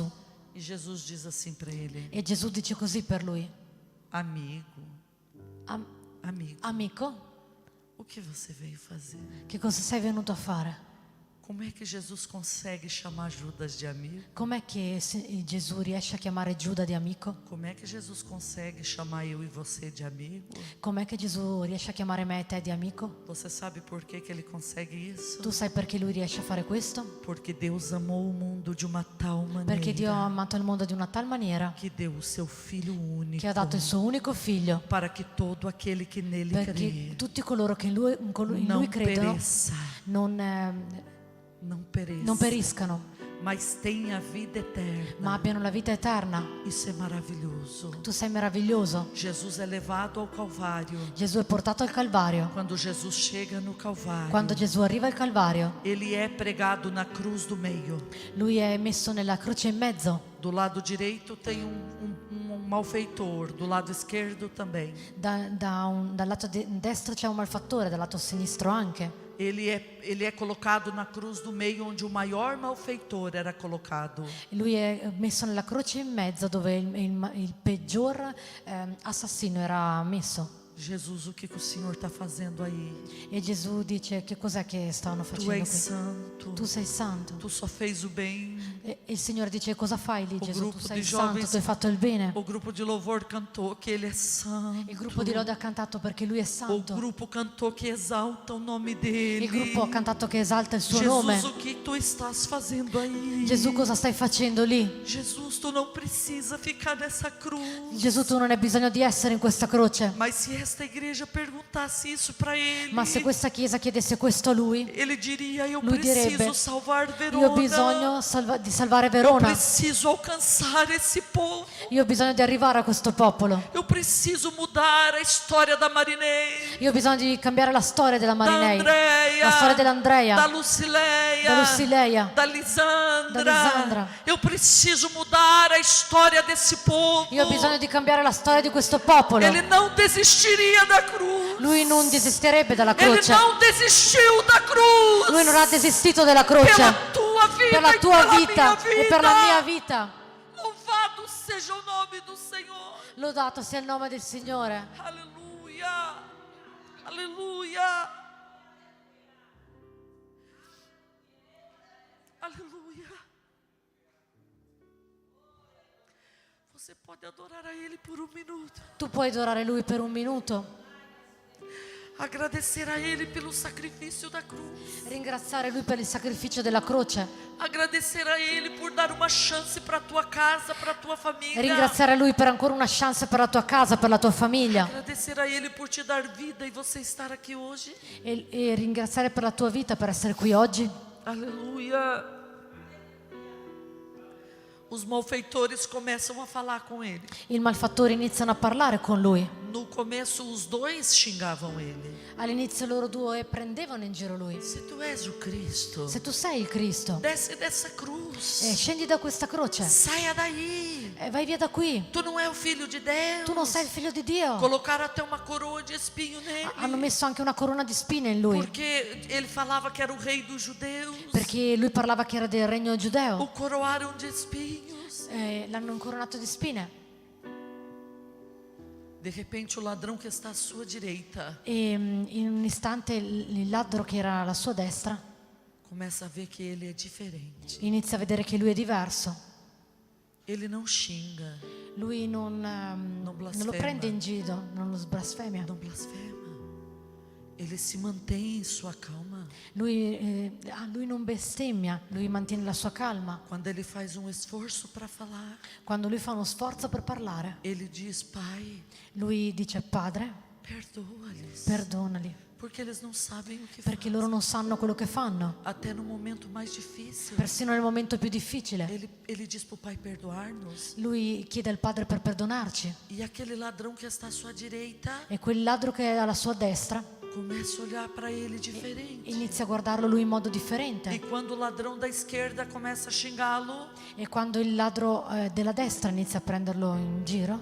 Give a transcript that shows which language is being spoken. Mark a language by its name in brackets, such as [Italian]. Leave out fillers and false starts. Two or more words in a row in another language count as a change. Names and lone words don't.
[Portuguese] E Jesus diz assim para ele: [Italian] E Gesù dice così per lui: [Portuguese] amigo, amigo, [Italian] amico, [Portuguese] o que você veio fazer? [Italian] che cosa sei venuto a fare? [Portuguese] Como é que Jesus consegue chamar Judas de amigo? [Italian] Com'è che Gesù riesce a chiamare Giuda di amico? [Portuguese] Como é que Jesus consegue chamar eu e você de amigo? [Italian] Com'è che Gesù riesce a chiamare me e te di amico? [Portuguese] Você sabe por que ele consegue isso? [Italian] Tu sai perché lui riesce a fare questo? [Portuguese] Porque Deus amou o mundo de uma tal [Italian] Perché Dio ha [Portuguese] maneira [Italian] amato il mondo di una tal maniera [Portuguese] que deu o seu Filho único [Italian] che ha dato il suo unico figlio, [Portuguese] para que todo aquele que nele [Italian] perché [Portuguese] crê [Italian] tutti coloro che in lui [Portuguese] não [Italian] credono [Portuguese] pereça, [Italian] non [Portuguese] não [Italian] periscano, [Portuguese] mas tenha vida eterna. [Italian] ma abbiano la vita eterna. [Portuguese] Isso é maravilhoso. [Italian] Tu sei meraviglioso. [Portuguese] Jesus é levado ao Calvário. [Italian] Gesù è portato al Calvario. [Portuguese] Quando Jesus chega no Calvário, [Italian] Quando Gesù arriva al Calvario, [Portuguese] ele é pregado na cruz do meio. [Italian] lui è messo nella croce in mezzo. [Portuguese] Do lado direito tem um malfeitor, do lado esquerdo também. [Italian] Dal lato destro c'è un malfattore, dal lato sinistro anche. [Portuguese] Ele é colocado na cruz do meio, onde o maior malfeitor era colocado. [Italian] Lui è messo nella croce in mezzo dove il peggior assassino era messo. [Portuguese] Jesus, o que o Senhor está fazendo aí? [Italian] E Gesù dice: che cos'è che stavano [Portuguese] Tu [Italian] facendo [Portuguese] és [Italian] qui? [Portuguese] santo. [Italian] Tu sei santo. [Portuguese] Tu só fez o bem. [Italian] E il Signore dice: cosa fai lì, [Portuguese] O [Italian] Gesù? gruppo Tu sei di santo, giovani- tu hai fatto il bene. [Portuguese] O grupo de louvor cantou que ele é santo. [Italian] Il gruppo di lode ha cantato perché lui è [Portuguese] O [Italian] santo. [Portuguese] grupo cantou que exalta o nome dele. [Italian] Il gruppo ha cantato che esalta il suo [Portuguese] Jesus, [Italian] nome. [Portuguese] o que tu estás fazendo aí? [Italian] Gesù, cosa stai facendo lì? [Portuguese] Jesus, tu não precisa ficar nessa cruz. [Italian] Gesù, tu non hai bisogno di essere in questa croce. [Portuguese] Mas se esta igreja perguntasse isso para ele, [Italian] Ma se questa chiesa chiedesse questo a lui, [Portuguese] ele diria: eu [Italian] Lui [Portuguese] preciso [Italian] direbbe: [Portuguese] salvar Verona. [Italian] io ho bisogno di salvare [Portuguese] Eu [Italian] Verona. [Portuguese] preciso alcançar esse povo. [Italian] Io ho bisogno di arrivare a questo popolo. [Portuguese] Eu preciso mudar a história da Marinei, [Italian] Io ho bisogno di cambiare la storia della [Portuguese] da [Italian] Marinei, [Portuguese] Andréia, [Italian] la storia dell'Andrea, [Portuguese] da Lucileia, [Italian] da Lucileia, [Portuguese] da Lisandra. [Italian] da Lisandra. [Portuguese] Eu preciso mudar a história desse povo. [Italian] Io ho bisogno di cambiare la storia di questo popolo. [Portuguese] Ele não desistiria da cruz. [Italian] Lui non desisterebbe dalla [Portuguese] Ele [Italian] croce. [Portuguese] não desistiu da cruz. [Italian] Lui non ha desistito della croce [Portuguese] Pela tua vida [Italian] per la [Portuguese] e [Italian] tua [Portuguese] pela [Italian] vita [Portuguese] minha [Italian] e per la mia vita. [Portuguese] Louvado seja o nome do Senhor. [Italian] Lodato sia il nome del Signore. [Portuguese] Aleluia. Aleluia. Aleluia. Você pode adorar a Ele por um minuto. [Italian] Tu puoi adorare Lui per un minuto, [Portuguese] Agradecer a Ele pelo sacrifício da cruz. [Italian] ringraziare Lui per il sacrificio della croce, [Portuguese] Agradecer a Ele por dar uma chance para a tua casa, para a tua família. [Italian] ringraziare Lui per ancora una chance per la tua casa, per la tua famiglia [Portuguese] Agradecer a Ele por te dar vida e você estar aqui hoje. [Italian] e ringraziare per la tua vita, per essere qui oggi. [Portuguese] Aleluia. os malfeitores começam a falar com ele. [Italian] I malfattori iniziano a parlare con lui. [Portuguese] No começo, os dois xingavam ele. [Italian] All'inizio loro due prendevano in giro lui. [Portuguese] Se tu és o Cristo, [Italian] Se tu sei il Cristo, [Portuguese] desce dessa cruz. [Italian] scendi da questa croce, [Portuguese] Saia daí. [Italian] vai via da qui. [Portuguese] Tu não é o filho de Deus. [Italian] Tu non sei il figlio di Dio. [Portuguese] Colocaram até uma coroa de espinho nele. [Italian] Hanno messo anche una corona di spine in lui, [Portuguese] Porque ele falava que era o rei dos judeus. [Italian] perché lui parlava che era del regno [Portuguese] O [Italian] giudeo. [Portuguese] coroaram de espinhos. [Italian] L'hanno incoronato di spine. [Portuguese] De repente, o ladrão que está à sua direita [Italian] E in un istante il ladro che era alla sua destra [Portuguese] começa a ver que ele é diferente. [Italian] inizia a vedere che lui è diverso. [Portuguese] Ele não xinga, [Italian] Lui non lo [Portuguese] blasfema. [Italian] prende in giro, non lo blasfemia. [Portuguese] não blasfema. Ele se mantém em sua calma. [Italian] Lui non bestemmia, lui mantiene la sua calma. [Portuguese] Quando ele faz um esforço para falar, [Italian] Quando lui fa uno sforzo per parlare, [Portuguese] ele diz: Pai, [Italian] lui dice: Padre, [Portuguese] perdoa-lhes, [Italian] perdonali, [Portuguese] porque eles não sabem o que [Italian] perché [Portuguese] fazem. [Italian] loro non sanno quello che fanno. [Portuguese] Até no momento mais difícil, [Italian] Persino nel momento più difficile, [Portuguese] ele diz para o Pai perdoar-nos. [Italian] lui chiede al Padre per perdonarci. [Portuguese] E aquele ladrão que está à sua direita [Italian] E quel ladro che è alla sua destra [Portuguese] começa a olhar para ele diferente. [Italian] inizia a guardarlo lui in modo differente. [Portuguese] E quando o ladrão da esquerda começa a xingá-lo, [Italian] E quando il ladro della destra inizia a prenderlo in giro,